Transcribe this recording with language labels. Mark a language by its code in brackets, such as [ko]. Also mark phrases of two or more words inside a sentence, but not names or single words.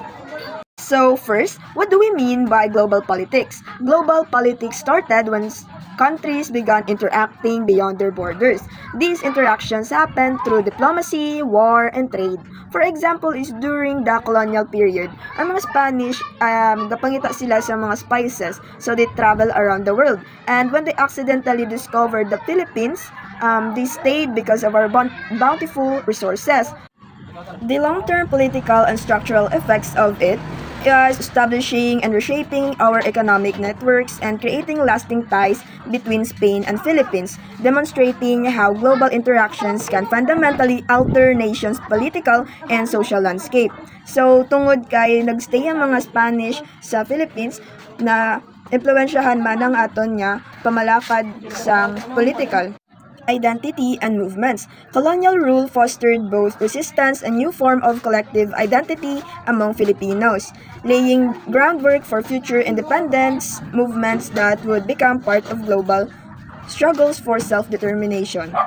[en] So first, what do we mean by global politics? Global politics started when countries began interacting beyond their borders. These interactions happened through diplomacy, war, and trade. For example, is during the colonial period, [hil] ang mga Spanish, gapangita sila sa mga spices, [en] so they travel around the world. And when they accidentally discovered the Philippines, they stayed because of our bountiful resources. The long-term political and structural effects of it is establishing and reshaping our economic networks and creating lasting ties between Spain and Philippines, demonstrating how global interactions can fundamentally alter nations' political and social landscape. So, [hil] tungod kay nagstay ang mga Spanish sa Philippines na impluwensyahan man ang aton nga pamalakad sa [en] political identity and movements. Colonial rule fostered both resistance and new form of collective identity among Filipinos, laying groundwork for future independence movements that would become part of global struggles for self-determination.